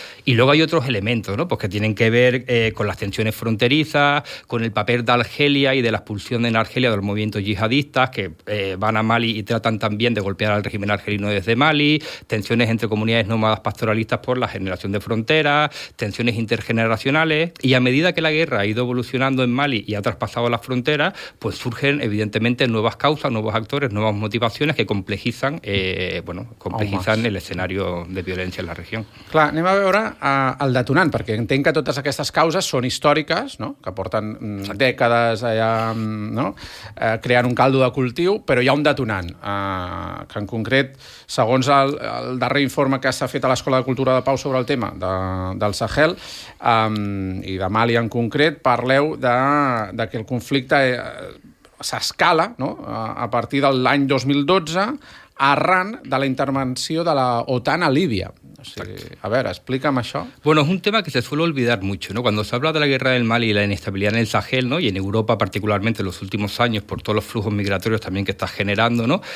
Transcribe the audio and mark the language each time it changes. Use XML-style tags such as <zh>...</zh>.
<es>Y luego hay otros elementos, ¿no? Pues que tienen que ver con las tensiones fronterizas, con el papel de Argelia y de la expulsión en Argelia de los movimientos yihadistas que van a Mali y tratan también de golpear al régimen argelino desde Mali, tensiones entre comunidades nómadas pastoralistas por la generación de fronteras, tensiones intergeneracionales. Y a medida que la guerra ha ido evolucionando en Mali, Mali y ha traspasado las fronteras, pues surgen evidentemente nuevas causas, nuevos actores, nuevas motivaciones que complejizan el escenario de</es> <ca>violència en la regió. Clar, anem a veure el detonant, perquè entenc que totes aquestes causes són històriques, no? Que porten dècades allà, no? Creant un caldo de cultiu, però hi ha un detonant, que en concret, segons el darrer informe que s'ha fet a l'Escola de Cultura de Pau sobre el tema del Sahel i de Mali en concret, parleu de que el conflicte s'escala, no? A partir de l'any 2012 arran de la intervenció de la OTAN a Líbia. O sigui,</ca> <es>a ver, explícame</es> <ca>això.</ca> <es>Bueno, es un tema que se suele olvidar mucho, ¿no? Cuando se habla de la guerra del Mali y la inestabilidad en el Sahel, ¿no? Y en Europa particularmente en los últimos años por todos los flujos migratorios también que está generando, ¿no?</es>